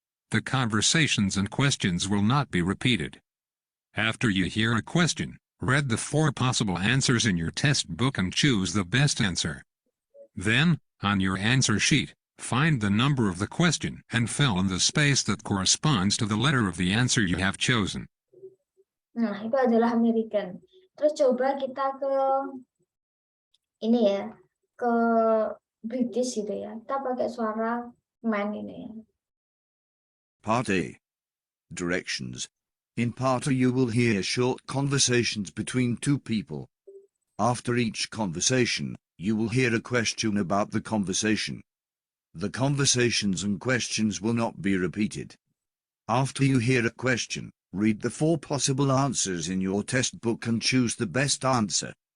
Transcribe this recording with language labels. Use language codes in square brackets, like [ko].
[en] The conversations and questions will not be repeated. After you hear a question, read the 4 possible answers in your test book and choose the best answer. Then, on your answer sheet, find the number of the question and fill in the space that corresponds to the letter of the answer you have chosen. [id] Nah, itu adalah American. Terus coba kita ke ini ya, ke British gitu ya. Kita pakai suara man ini ya. [en] Part A. Directions. In Part A you will hear short conversations between 2 people. After each conversation, you will hear a question about the conversation. The conversations and questions will not be repeated. After you hear a question, read the 4 possible answers in your test book and choose the best answer.